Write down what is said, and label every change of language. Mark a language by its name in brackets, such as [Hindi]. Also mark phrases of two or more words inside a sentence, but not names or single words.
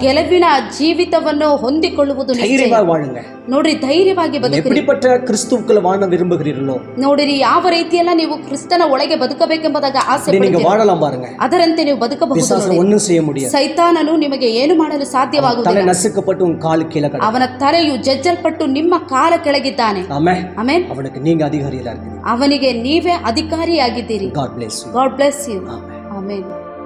[Kannada] ಗೆಲುವಿನ ಜೀವಿತವನ್ನು ಹೊಂದಿಕೊಳ್ಳುವುದು ನಿಶ್ಚಯ. [Tamil] தைரியமா வாழுங்க. [Kannada] ನೋಡ್ರಿ, ಧೈರ್ಯವಾಗಿ ಬದುಕಿರಿ. [Tamil] எப்படிப்பட்ட கிறிஸ்துவுக்குள்ள வாழ விரும்புகிறீர்களோ [Kannada] ನೋಡಿರಿ, ಯಾವ ರೀತಿಯಲ್ಲ ನೀವು ಕ್ರಿಸ್ತನ ಒಳಗೆ ಬದುಕಬೇಕೆಂಬುದಾಗ ಆಸೆ [Tamil] அப்படி நீங்க [Kannada] ಪಡ್ತೀರಿ, [Tamil] வாழலாம் பாருங்க. [Kannada] ಅದರಂತೆ ನೀವು ಬದುಕಬಹುದು. [Tamil] பிசாசு [Kannada] ನೋಡಿ. [Tamil] ஒண்ணும் செய்ய முடியாது. [Kannada] ಸೈತಾನನು ನಿಮಗೆ ಏನು ಮಾಡಲು [Tamil] தலை [Kannada] ಸಾಧ್ಯವಾಗುವುದಿಲ್ಲ. [Tamil] நசுக்கப்பட்டு உன் கால் கீழே கிடக்கும். [Kannada] ಅವನ ತಲೆಯು ಜಜ್ಜಲ್ಪಟ್ಟು ನಿಮ್ಮ ಕಾಲ ಕೆಳಗಿದ್ದಾನೆ. [Tamil] ஆமென். [Kannada] ಆಮೆನ್. [Tamil] அவனுக்கு நீங்க அதிகாரியா இருக்கீங்க. [Kannada] ಅವನಿಗೆ ನೀವೇ ಅಧಿಕಾರಿಯಾಗಿದ್ದೀರಿ. [English] God bless you. God bless you. [Tamil] ஆமென். [Kannada] ಆಮೆನ್.